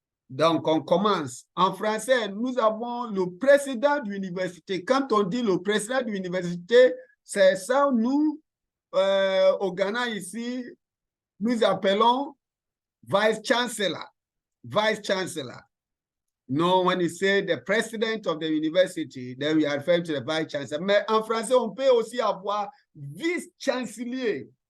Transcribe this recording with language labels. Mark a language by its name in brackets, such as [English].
[French] Donc, on commence. En français, nous avons le président de l'université. Quand on dit le président de l'université, c'est ça, nous, au Ghana ici, nous appelons vice chancellor. [English] Vice chancellor. No, when you say the president of the university, then we are referring to the vice chancellor. [French] Mais en français, on peut aussi avoir vice-chancelier.